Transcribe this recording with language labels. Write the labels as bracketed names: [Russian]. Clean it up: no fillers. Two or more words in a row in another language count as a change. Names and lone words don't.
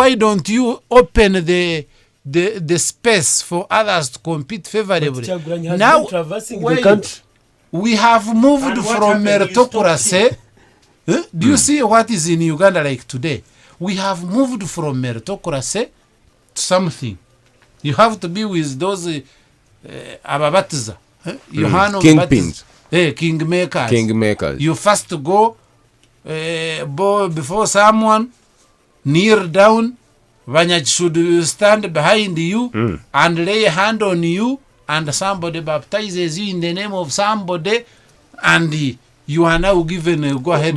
[English] Why don't you open the space for others to compete favorably? Now, we have moved from meritocracy. Do you see what is in Uganda like today? We have moved from meritocracy to something. You have to be with those Ababatiza, kingpins. Kingmakers. You first go before someone, kneel down. Vanyaj should stand behind you and lay a hand on you, and somebody baptizes you in the name of somebody, and you are now given a go ahead.